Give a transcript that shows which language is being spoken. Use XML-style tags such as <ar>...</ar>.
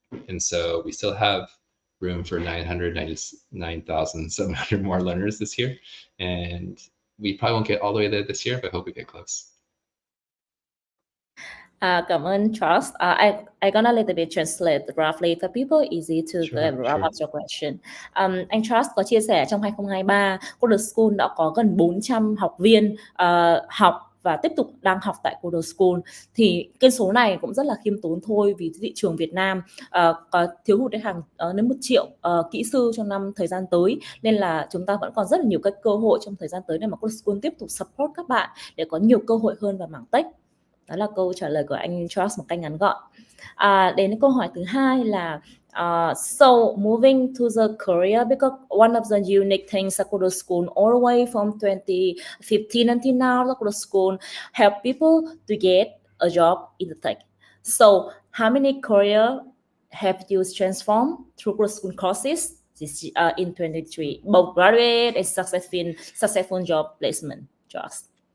<en>And so we still have room for 999,700 more learners this year. And we probably won't get all the way there this year, but I hope we get close. Cảm ơn Charles. I gonna little bit translate roughly for people easy to wrap up your question.</en> <vi>Anh Charles có chia sẻ trong 2023, CoderSchool đã có gần 400 học viên học và tiếp tục đang học tại CoderSchool. Thì cái số này cũng rất là khiêm tốn thôi, vì thị trường Việt Nam có thiếu hụt hàng đến 1 triệu kỹ sư trong thời gian tới, nên là chúng ta vẫn còn rất là nhiều các cơ hội trong thời gian tới để mà CoderSchool tiếp tục support các bạn để có nhiều cơ hội hơn vào mảng tech. Đó là câu trả lời của anh Charles một cách ngắn gọn. Đến câu hỏi thứ hai là</vi> <en>so moving to the career, because one of the unique things at CoderSchool all the way from 2015 until now, the CoderSchool help people to get a job in the tech. So how many career have you transformed through CoderSchool courses in 2023, both graduate and successful job placement, Charles?</en>